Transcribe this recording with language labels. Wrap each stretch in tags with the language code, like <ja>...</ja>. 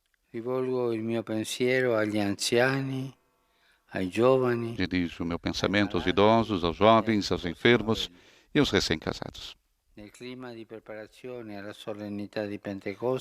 <it>Rivolgo il mio pensiero agli anziani, ai giovani.</it> <pt>Dirijo o meu pensamento aos idosos, aos jovens, aos enfermos e aos recém-casados.</pt> <it>No clima di preparazione alla solennità di Pentecostes,</it>